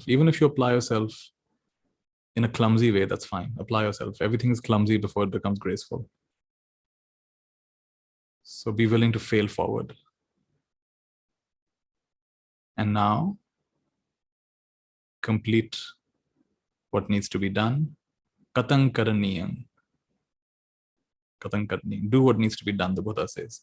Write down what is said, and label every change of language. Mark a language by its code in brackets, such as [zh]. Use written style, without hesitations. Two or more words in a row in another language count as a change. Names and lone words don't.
[en] Even if you apply yourself in a clumsy way, that's fine. Apply yourself. Everything is clumsy before it becomes graceful. So be willing to fail forward. And now, complete what needs to be done. [pi] Katang karaniyam. Katang karaniyam. [en] Do what needs to be done, the Buddha says.